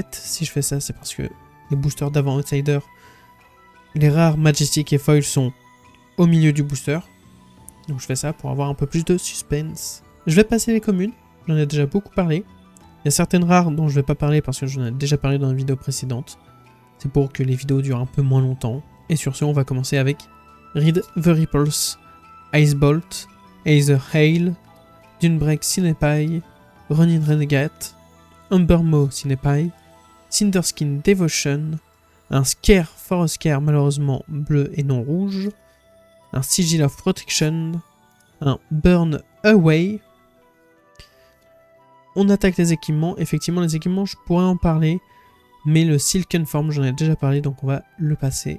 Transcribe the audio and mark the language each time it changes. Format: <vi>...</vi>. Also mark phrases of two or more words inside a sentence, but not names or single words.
<fr>Si je fais ça, c'est parce que les boosters d'avant Outsider, les rares Majestic et Foil sont au milieu du booster. Donc je fais ça pour avoir un peu plus de suspense. Je vais passer les communes. J'en ai déjà beaucoup parlé. Il y a certaines rares dont je ne vais pas parler parce que j'en ai déjà parlé dans une vidéo précédente. C'est pour que les vidéos durent un peu moins longtemps. Et sur ce, on va commencer avec Read the Ripples, Icebolt, Aether Hail, Dunebreak Cinepai, Ronin Renegade, Umbermaw Cinepai, Cinderskin Devotion, un Scare Forest Scare malheureusement bleu et non rouge, un Sigil of Protection, un Burn Away. On attaque les équipements. Effectivement, les équipements, je pourrais en parler, mais le Silken Form, j'en ai déjà parlé, donc on va le passer.</fr>